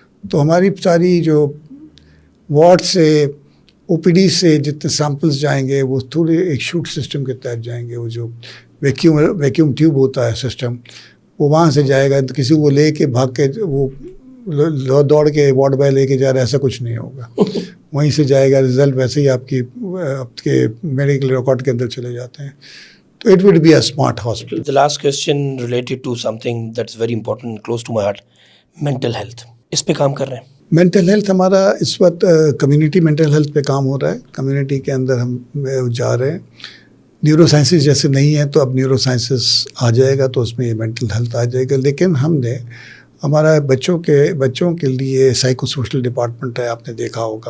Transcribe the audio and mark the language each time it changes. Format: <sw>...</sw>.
<ur>تو ہماری ساری جو وارڈ سے او پی ڈی سے جتنے سیمپلس جائیں گے وہ تھوڑے ایک شوٹ سسٹم کے تحت جائیں گے. وہ جو ویکیوم ٹیوب ہوتا ہے سسٹم, وہ وہاں سے جائے گا. کسی کو لے کے بھاگ کے وہ دوڑ کے وارڈ بائے لے کے جا رہا ہے, ایسا کچھ نہیں ہوگا. وہیں سے جائے گا, رزلٹ ویسے ہی آپ کے میڈیکل ریکارڈ کے اندر چلے جاتے ہیں. تو</ur> <en>It would be a smart hospital. The last question related to something that's very important, close to my heart, mental health.</en> <ur>اس پہ کام کر رہے ہیں. مینٹل ہیلتھ ہمارا اس وقت کمیونٹی مینٹل ہیلتھ پہ کام ہو رہا ہے. کمیونٹی کے اندر ہم جا رہے ہیں. نیورو سائنسز جیسے نہیں ہیں تو اب نیورو سائنسز آ جائے گا, تو اس میں یہ مینٹل ہیلتھ آ جائے گا. لیکن ہم نے ہمارا بچوں کے لیے سائیکو سوشل ڈپارٹمنٹ ہے, آپ نے دیکھا ہوگا.</ur>